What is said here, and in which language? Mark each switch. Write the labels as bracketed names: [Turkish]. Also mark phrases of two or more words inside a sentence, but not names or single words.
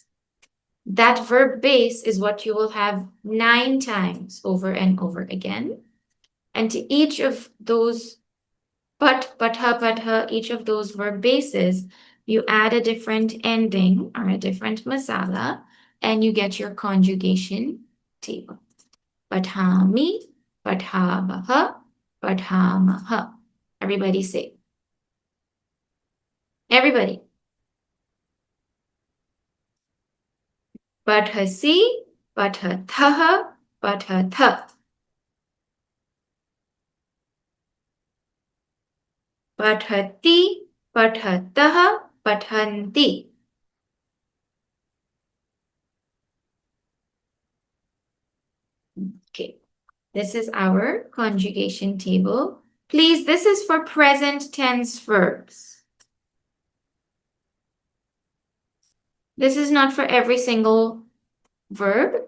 [English] That verb base is what you will have 9 times over and over again. And to each of those patha, each of those verb bases, you add a different ending or a different masala, and you get your conjugation table. [Sanskrit] Pathami, pathabaha, pathamaha. [English] Everybody say. Everybody. [Sanskrit] Pathasi, pathathaha, pathatha. Pathati, pathataha, pathanti. [English] Okay, this is our conjugation table. Please, this is for present tense verbs. This is not for every single verb.